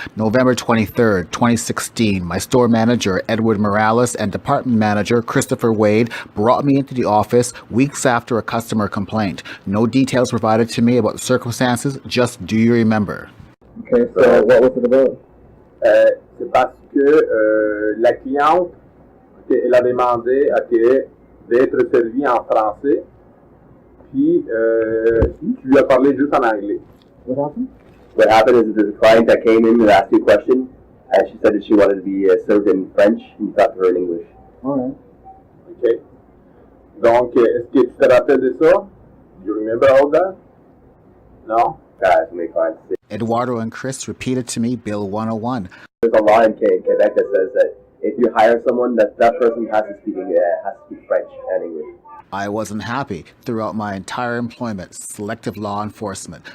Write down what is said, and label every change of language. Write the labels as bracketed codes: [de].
[en] November 23rd, 2016, my store manager, Edward Morales, and department manager, Christopher Wade, brought me into the office weeks after a customer complaint. No details provided to me about the circumstances, just do you remember? Okay, so what was it about? [fr] C'est parce que la cliente, elle a demandé d'être servie en français. Puis, tu lui as parlé juste en anglais. [en] What happened? What happened is there's a client that came in and asked you a question, and she said that she wanted to be served in French, and you talked to her in English. All right. Okay. [fr] Donc, est-ce que tu te rappelles de ça? [en] Do you remember all that? No? That's my client. Eduardo and Chris repeated to me Bill 101. There's a law in Quebec that says that if you hire someone, that person has to speak French and English. I wasn't happy throughout my entire employment, selective law enforcement.